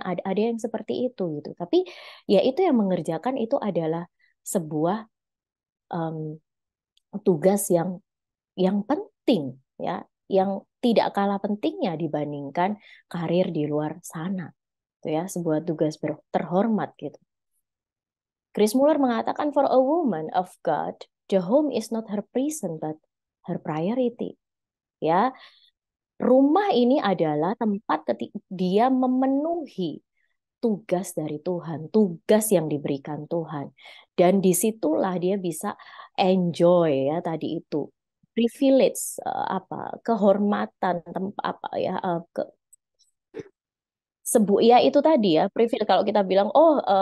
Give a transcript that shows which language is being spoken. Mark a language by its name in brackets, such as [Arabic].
[Indonesian] Ada yang seperti itu gitu. Tapi ya itu yang mengerjakan itu adalah sebuah um, tugas yang penting ya, yang tidak kalah pentingnya dibandingkan karir di luar sana. Itu ya, sebuah tugas terhormat gitu. [English] Chris Muller [Indonesian] mengatakan [English] for a woman of God, the home is not her prison but her priority. [Indonesian] Ya, rumah ini adalah tempat ketika dia memenuhi tugas dari Tuhan, tugas yang diberikan Tuhan. Dan disitulah dia bisa enjoy ya tadi itu privilege apa kehormatan tempat apa ya ya itu tadi ya privilege kalau kita bilang oh